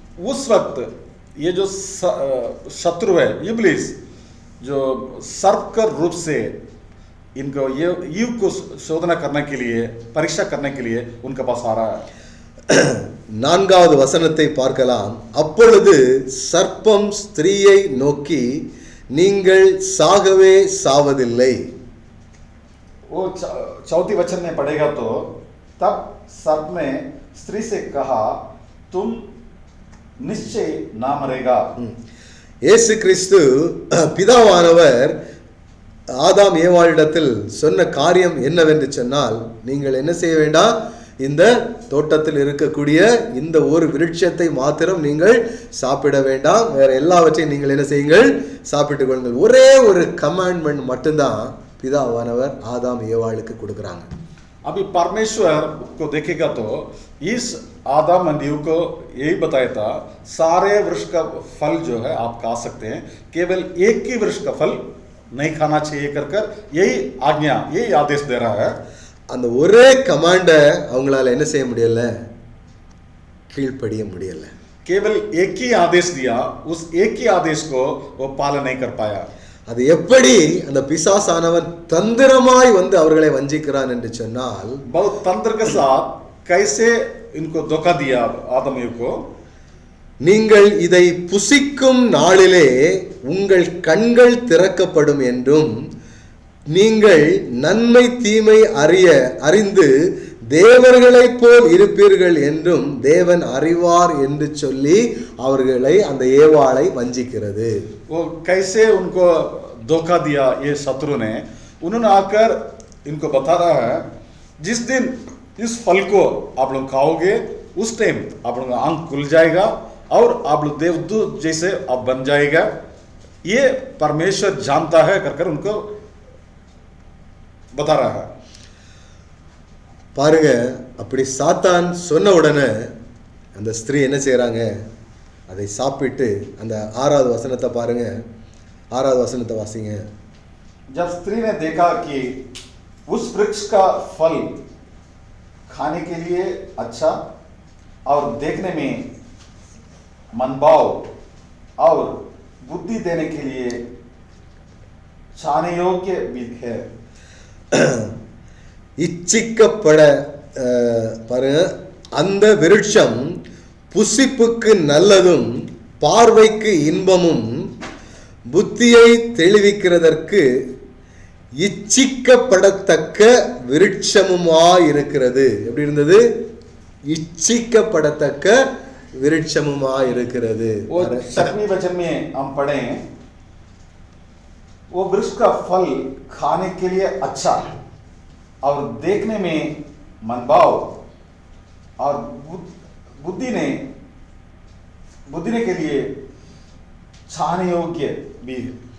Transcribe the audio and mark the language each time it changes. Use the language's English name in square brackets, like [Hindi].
[Hindi] उस वक्त ये जो शत्रु है इब्लिस, जो सर्प का रूप से इनको ये ईव को शोधना करने के लिए परीक्षा करने के लिए उनके पास आ रहा है. [Tamil] 4வது வசனத்தை பார்க்கலாம். அப்பொழுது சர்ப்பம் ஸ்திரீயை நோக்கி, நீங்கள் சாகவே சாவதில்லை. [Hindi] वो चौथी वचन में पढ़ेगा तो, तब सर्प ने स्त्री से कहा, तुम निश्चय ना मरेगा. [Tamil] இயேசு கிறிஸ்து பிதாவானவர் ஆதாம் ஏவாளிடத்தில் சொன்ன காரியம் என்னவென்று சொன்னால், நீங்கள் என்ன செய்ய வேண்டாம், இந்த தோட்டத்தில் இருக்கக்கூடிய இந்த ஒரு விருட்சத்தை மாத்திரம் நீங்கள் சாப்பிட வேண்டாம், வேற எல்லாவற்றையும் நீங்கள் என்ன செய்யுங்கள், சாப்பிட்டுக் கொள்ளுங்கள். ஒரே ஒரு கமாண்ட்மெண்ட் மட்டும்தான் பிதாவானவர் ஆதாம் ஏவாளுக்கு கொடுக்குறாங்க. [Hindi] अभी परमेश्वर को देखेगा तो इस आदम एंड ईव को यही बताया था, सारे वृक्ष का फल जो है आप खा सकते हैं, केवल एक ही वृक्ष का फल नहीं खाना चाहिए कर यही आज्ञा, यही आदेश दे रहा है. [Tamil] அந்த ஒரே கமாண்டை அவங்களால என்ன செய்ய முடியல, கீழ்ப்படிய முடியல. [Hindi] केवल एक ही आदेश दिया, उस एक ही आदेश को वो पालन नहीं कर पाया. [Tamil] அது எப்படி அந்த பிசாசானவன் தந்திரமாய் வந்து அவர்களை வஞ்சிக்கிறான் என்று சொன்னால், [Hindi] बहुत तंत्र के साथ कैसे इनको धोखा दिया आदम ईव को. [Tamil] நீங்கள் இதை புசிக்கும் நாளிலே உங்கள் கண்கள் திறக்கப்படும் என்றும் நீங்கள் நன்மை தீமை அறிந்து தேவர்களைப் போல் இருப்பீர்கள் என்றும் தேவன் அறிவார் என்று சொல்லி அவர்களை அந்த ஏவாளை வஞ்சிக்கிறது. [Hindi] वो कैसे उनको धोखा दिया ये शत्रु ने. उन्होंने आकर इनको बता रहा है, जिस दिन इस फल को आप लोग खाओगे उस टाइम आप लोग आंख खुल जाएगा और आप लोग देवदूत जैसे आप बन जाएगा, ये परमेश्वर जानता है कर उनको बता रहा है. [Tamil] பாருங்க, அப்படி சாத்தான் சொன்ன உடனே அந்த ஸ்திரீ என்ன செய்யறாங்க, அதை சாப்பிட்டு அந்த 6வது வசனத்தை பாருங்க, 6வது வசனத்தை வாசிங்க. [Hindi] जब स्त्री ने देखा कि उस वृक्ष का फल खाने के लिए अच्छा और देखने में मनभाव और बुद्धि देने के लिए छाने योग्य भी है. [Tamil] இச்சிக்கப்பட பாருங்க, அந்த விருட்சம் புசிப்புக்கு நல்லதும் பார்வைக்கு இன்பமும் புத்தியை தெளிவிக்கிறதற்கு இச்சிக்கப்படத்தக்க விருட்சமுமாயிருக்கிறது. எப்படி இருந்தது? இச்சிக்கப்படத்தக்க விருட்சமுமாய் இருக்கிறது. [Hindi] वो 7वें वचन में हम पढ़ें, वो वृक्ष का फल खाने के लिए अच्छा और देखने में मनभाव और बुद्धि ने के लिए छाने योग्य भी है.